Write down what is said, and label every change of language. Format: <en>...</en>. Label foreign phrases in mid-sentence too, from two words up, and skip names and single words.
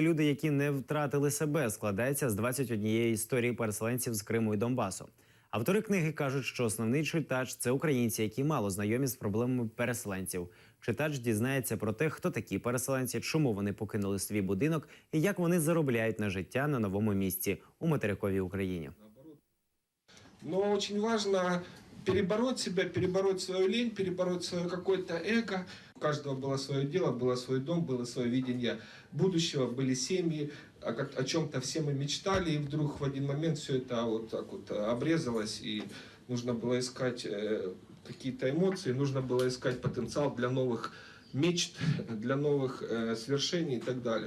<uk>Люди, які не втратили себе» складається з 21 історії переселенців з Криму і Донбасу. Автори книги кажуть, що основний читач – це українці, які мало знайомі з проблемами переселенців. Читач дізнається про те, хто такі переселенці, чому вони покинули свій будинок і як вони заробляють на життя на новому місці у материковій Україні.</uk> <ru>Но очень важно перебороть себя, перебороть свою лень, перебороть свое какое-то эго. У каждого было свое дело, было свой дом, было свое видение будущего, были семьи, о чем-то все мы мечтали, и вдруг в один момент все это вот так вот обрезалось, и нужно было искать какие-то эмоции, нужно было искать потенциал для новых мечт, для новых свершений и так далее.</ru>